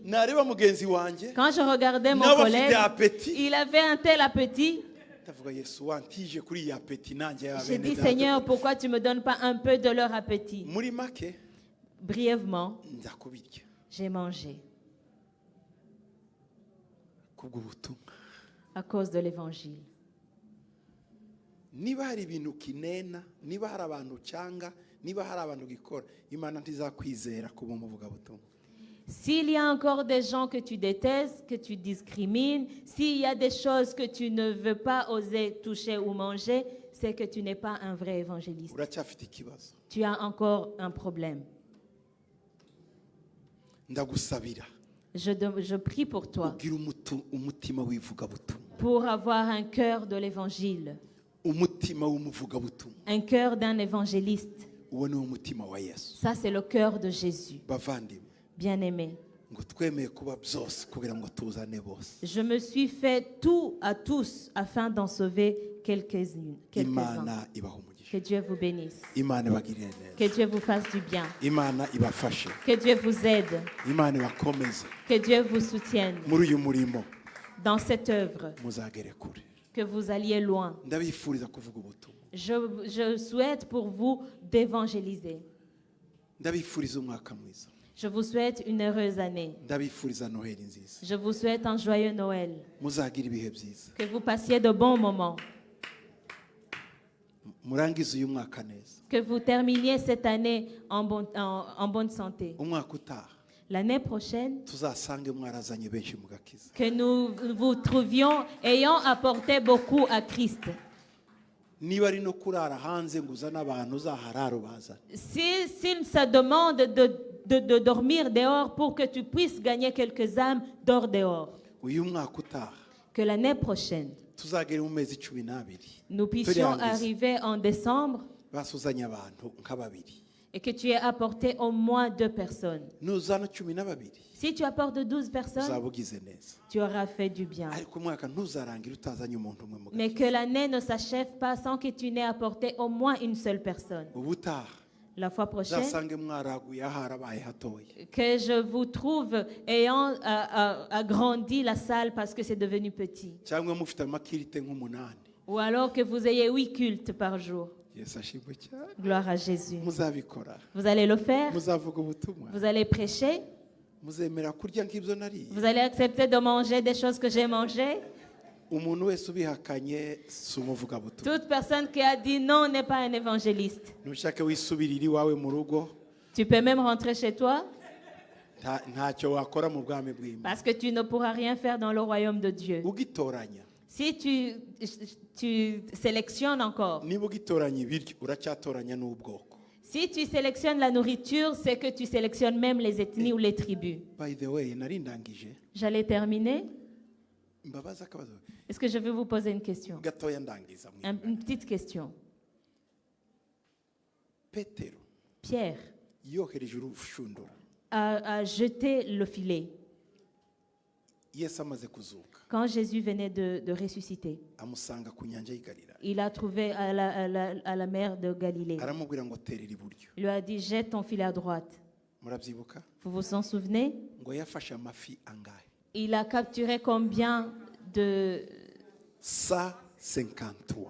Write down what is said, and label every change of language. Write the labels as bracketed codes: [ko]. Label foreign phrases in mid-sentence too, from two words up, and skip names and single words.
[fr] Quand je regardais mon collègue, il avait un tel appétit. J'ai dit, Seigneur, pourquoi tu ne me donnes pas un peu de leur appétit? Brièvement, j'ai mangé. [rw] kubw'ubutumwa. [fr] à cause de l'évangile. [rw] Niba hari ibintu kinena, niba hari abantu cyanga, niba hari abantu gikora, Imana ntizakwizera kuba umuvugabutumwa. [fr] S'il y a encore des gens que tu détestes, que tu discrimines, s'il y a des choses que tu ne veux pas oser toucher ou manger, c'est que tu n'es pas un vrai évangéliste. [rw] Uracyafite ikibazo. [fr] Tu as encore un problème. [rw] Ndagusabira [fr] Je prie pour toi, [rw] ugira umutima w'ivugabutumwa, [fr] pour avoir un cœur de l'évangile, [rw] umutima w'umuvugabutumwa. [fr] un cœur d'un évangéliste. [rw] Uwo ni umutima wa Yesu. [fr] Ça, c'est le cœur de Jésus. [rw] Bavandimwe, [fr] Bien-aimé, [rw] ngo twemeye kuba byose kugira ngo tuzane bose. [fr] je me suis fait tout à tous afin d'en sauver quelques-uns. [rw] Imana ibaha umugisha. [fr] Que Dieu vous bénisse. [rw] Imana ibagirire neza. [fr] Que Dieu vous fasse du bien. [rw] Imana ibafashe. [fr] Que Dieu vous aide. [rw] Imana ibakomeze. [fr] Que Dieu vous soutienne [rw] Muri uyu murimo [fr] dans cette œuvre. [rw] muzagere kure. [fr] Que vous alliez loin. [rw] Ndabifuriza kuvuga ubutumwa. [fr] Je souhaite pour vous d'évangéliser. [rw] Ndabifuriza umwaka mwiza. [fr] Je vous souhaite une heureuse année. [rw] Ndabifuriza Noheli nziza. [fr] Je vous souhaite un joyeux Noël. [rw] Muzagira ibihe byiza. [fr] Que vous passiez de bons moments. [rw] Murangize uyu mwaka neza. [fr] Que vous terminiez cette année en bonne santé. [rw] Umwaka utaha [fr] L'année prochaine, [rw] tuzasange mwarazanye benshi mu gakiza. [fr] que nous vous trouvions ayant apporté beaucoup à Christ. [rw] Niba ari no kurara hanze ngo uzane abantu uzaharara bazana. [fr] S'il se demande de dormir dehors pour que tu puisses gagner quelques âmes, dors dehors. [rw] Uyu mwaka utaha [fr] Que l'année prochaine, [rw] tuzagere mu mezi 12 [fr] nous puissions [rw] Turangize. [fr] arriver en décembre [rw] basuzanye abantu nka babiri. [fr] et que tu aies apporté au moins 2 personnes. [rw] Nuzana 12 [fr] Si tu apportes 12 personnes, [rw] uzabugize neza. [fr] tu auras fait du bien. [rw] Ariko umwaka ntuzarangire utazanye umuntu umwe mu [fr] Mais [rw] gakiza. [fr] que l'année ne s'achève pas sans que tu n'aies apporté au moins une seule personne. [rw] Ubutaha [fr] La fois prochaine, [rw] uzasange mwaraguye aharabaye hatoya. [fr] que je vous trouve ayant agrandi la salle parce que c'est devenu petit. [rw] Cyangwa mufite amakirite nk'umunani. [fr] Ou alors que vous ayez 8 cultes par jour. [rw] Yesu ashimwe cyane. [fr] Gloire à Jésus. [rw] Muzabikora. [fr] Vous allez le faire, [rw] Muzavuga ubutumwa. [fr] vous allez prêcher, [rw] Muzemera kurya nk'ibyo nariye. [fr] vous allez accepter de manger des choses que j'ai mangées. [rw] Umuntu wese ubihakanye si umuvugabutumwa. [fr] Toute personne qui a dit non n'est pas un évangéliste. [rw] Nushake wisubirira iwawe mu rugo [fr] Tu peux même rentrer chez toi [rw] ntacyo wakora mu bwami bw'Imana. [fr] parce que tu ne pourras rien faire dans le royaume de Dieu. [rw] Ugitoranya. [fr] Si tu sélectionnes encore, [rw] Niba ugitoranya ibiryo uracyatoranya n'ubwoko. [fr] si tu sélectionnes la nourriture, c'est que tu sélectionnes même les ethnies ou les tribus. [en] By the way, [rw] narindangije [fr] J'allais terminer. [rw] mbabaza akabazo [fr] Est-ce que je vais vous poser une question? [rw] gatoya ndangiza. [fr] Une petite question. [rw] Petero [fr] Pierre [rw] yohereje urushundura [fr] a jeté le filet [rw] Yesu amaze kuzuka [fr] quand Jésus venait de ressusciter. [rw] amusanga ku nyanja y'i Galilaya. [fr] Il a trouvé à la mer de Galilée. [rw] Aramubwira ngo terera iburyo. [fr] Il lui a dit, jette ton filet à droite. [rw] Murabyibuka [fr] Vous vous en souvenez? [rw] ngo yafashe amafi angahe? [fr] Il a capturé combien de 153.